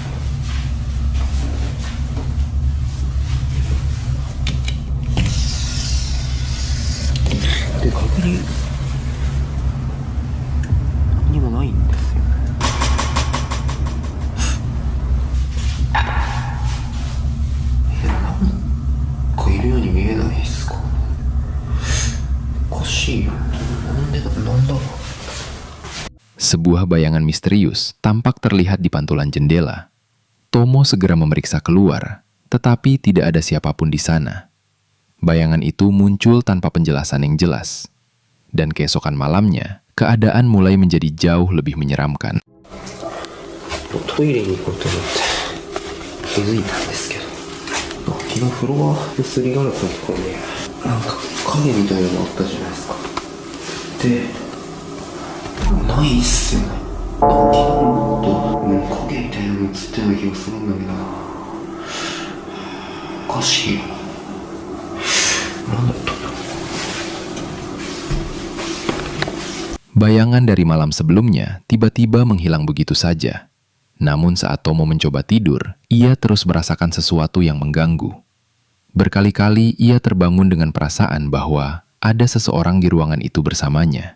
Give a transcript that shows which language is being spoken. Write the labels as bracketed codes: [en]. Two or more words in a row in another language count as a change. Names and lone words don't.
[ja] で確認何もないんですよね。なんかいるように見えないですか。おかしいよ。なんだろう。 [id] Sebuah bayangan misterius tampak terlihat di pantulan jendela. Tomo segera memeriksa keluar, tetapi tidak ada siapapun di sana. Bayangan itu muncul tanpa penjelasan yang jelas. Dan keesokan malamnya, keadaan mulai menjadi jauh lebih menyeramkan. [ja] トイレに行こうと思って気づいたんですけど、昨日フロアのすりガラスのところになんか影みたいなのあったじゃないですか。で、ないっすよね。昨日もっと影みたいなの映ったような気がするんだけど、おかしいよな。なんだったんだろう。 [id] Bayangan dari malam sebelumnya tiba-tiba menghilang begitu saja. Namun saat Tomo mencoba tidur, ia terus merasakan sesuatu yang mengganggu. Berkali-kali ia terbangun dengan perasaan bahwa ada seseorang di ruangan itu bersamanya.